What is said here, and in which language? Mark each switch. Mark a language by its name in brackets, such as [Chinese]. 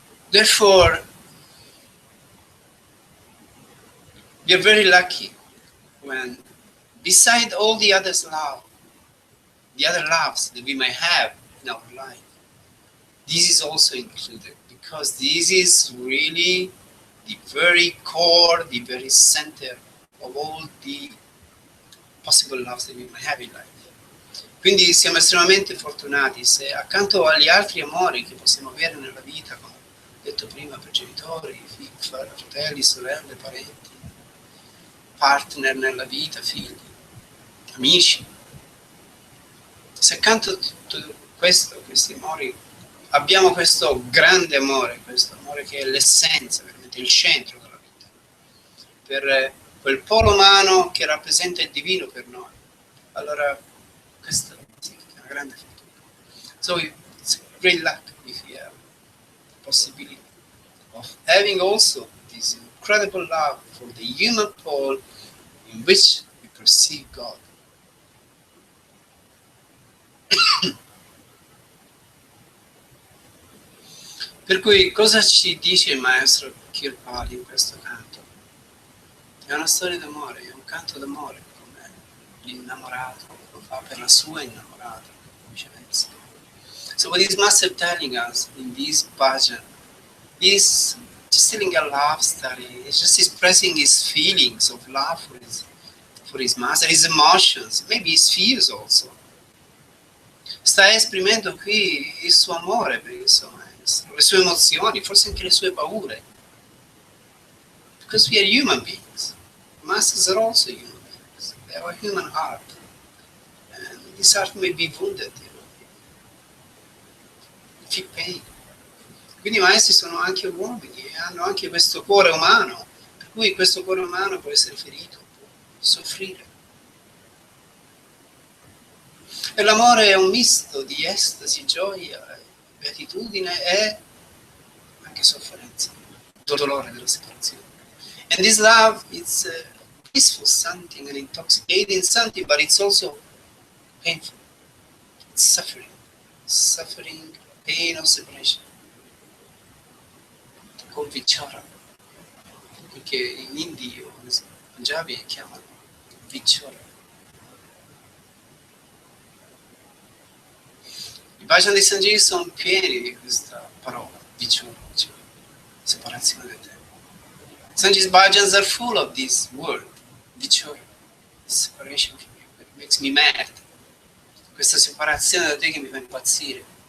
[English] Therefore, we are very lucky when, beside all the others love, the other loves that we may have in our life, this is also included, because this is really the very core, the very center of all the possible loves that we may have in life. [Italian] Quindi siamo estremamente fortunati se accanto agli altri amori che possiamo avere nella vita, come detto prima, per genitori, figli, fratelli, sorelle, parenti, partner nella vita, figli, amici, se accanto a tutto questo, questi amori, abbiamo questo grande amore, questo amore che è l'essenza, veramente il centro della vita, per quel polo umano che rappresenta il divino per noi, allora questa è una grande fortuna. [English] So it's a great luck if we have the possibility of having also this incredible love for the human pole in which we perceive God. [Italian] Per cui cosa ci dice il maestro Kirpal in questo canto? È una storia d'amore, è un canto d'amore, come l'innamorato lo fa per la sua innamorata, viceversa. [English] So what is Master telling us in this bhajan is just telling a love story. He's just expressing his feelings of love for his master, his emotions, maybe his fears also. [Italian] Sta esprimendo qui il suo amore per il suo maestro, le sue emozioni, forse anche le sue paure. [English] Because we are human beings. Masters are also human beings. They have a human heart. And this heart may be wounded, feel pain. [Italian] Quindi i maestri sono anche uomini e hanno anche questo cuore umano, per cui questo cuore umano può essere ferito, può soffrire. E l'amore è un misto di estasi, gioia, beatitudine e anche sofferenza, dolore della separazione. [English] And this love, it's a peaceful something, an intoxicating something, but it's also painful. It's suffering. Suffering, pain of separation. Called vichara. [Italian] Che in India o in Punjabi chiamano vichara. I bhajan di Sanjeev sono pieni di questa parola, vichara, separazione da te. [English] Sanjeev's bhajans are full of this word, vichara, separation from you. It makes me mad. [Italian] Questa separazione da te che mi fa impazzire.